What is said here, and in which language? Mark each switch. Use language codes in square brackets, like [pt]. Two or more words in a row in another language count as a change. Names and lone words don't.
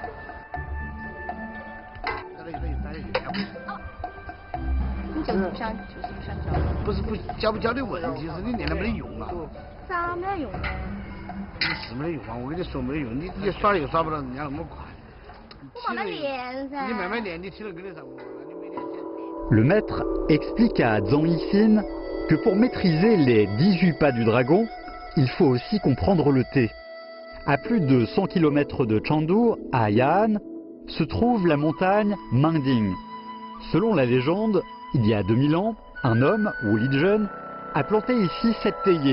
[zh] 你就是不想教？不是教不教的问题，是你练了没得用啊。咋没得用呢？你是没得用啊！我跟你说没得用，你耍又耍不到人家那么快。我慢慢练噻。你慢慢练，你体能跟得上我。 [fr] Le maître explique à Zhang Yixin que pour maîtriser les 18 pas du dragon, il faut aussi comprendre le thé. À plus de 100 km de Chengdu, à Ya'an, se trouve la montagne Mingding. Selon la légende, il y a 2000 ans, un homme, Wu Lizhen, a planté ici 7 théiers.